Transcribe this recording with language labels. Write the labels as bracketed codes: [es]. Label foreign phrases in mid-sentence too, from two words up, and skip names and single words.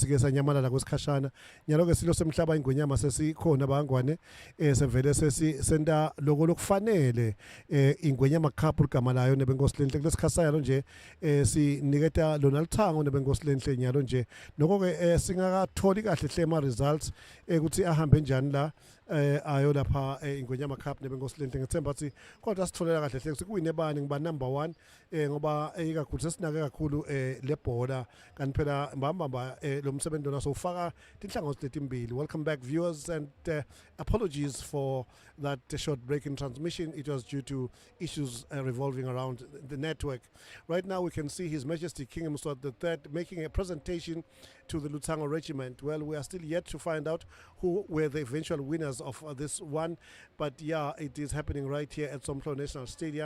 [ss] sike sanyamalala kwesikhashana nyalo ke silo semhlaba iNgwenyama sesikhona bangwane sevele sesisenta lokho lokufanele iNgwenyama Cup igama layo nebenkosi lenhle kulesikhasaya lo nje siniketa lona lithango nebenkosi lenhle nyalo nje noko ke singakatholi kahle hle ama results ukuthi ahambe njani la ayo lapha iNgwenyama Cup nebenkosi lenhle ngithemba ukuthi kodwa sitholela kahle hle kuwine bani ngiba number 1 ngoba ikakhulu sesinake kakhulu lebhola kanti phela mbamba lo msebenzi wona sowufaka tinhlangothi letimbili. [en] Welcome back viewers and apologies for that short break in transmission. It was due to issues revolving around the network. Right now we can see His Majesty King Mswati III making a presentation to the Luthango Regiment. Well, we are still yet to find out who were the eventual winners of this one, but yeah, it is happening right here at Somhlolo National Stadium.